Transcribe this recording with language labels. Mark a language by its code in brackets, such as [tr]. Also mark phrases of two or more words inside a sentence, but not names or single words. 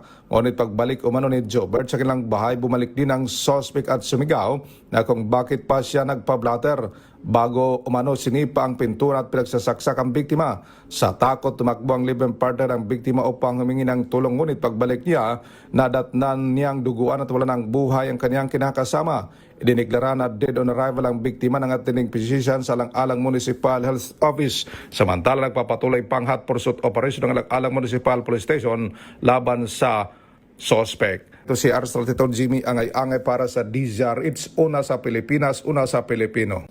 [tl] Ngunit pagbalik umano ni Jobert sa kanilang bahay, bumalik din ang sospek at sumigaw na kung bakit pa siya nagpa-blatter. Bago umano sinipa ang pintura at pinagsasaksak ang biktima. Sa takot, tumakbo ang live-in partner ng biktima upang humingi ng tulong, ngunit pagbalik niya, nadatnan niyang duguan at wala ng buhay ang kaniyang kinakasama. Idineklara na [en] dead on arrival [tl] ang biktima ng [en] attending physician [tl] sa Alang-Alang Municipal Health Office. Samantala, nagpapatuloy pang [en] hot pursuit operation [tl] ng Alang-Alang Municipal Police Station laban sa suspect. Ito si Arsal Tito Jimmy, angay-angay para sa DZR. It's una sa Pilipinas, una sa Pilipino.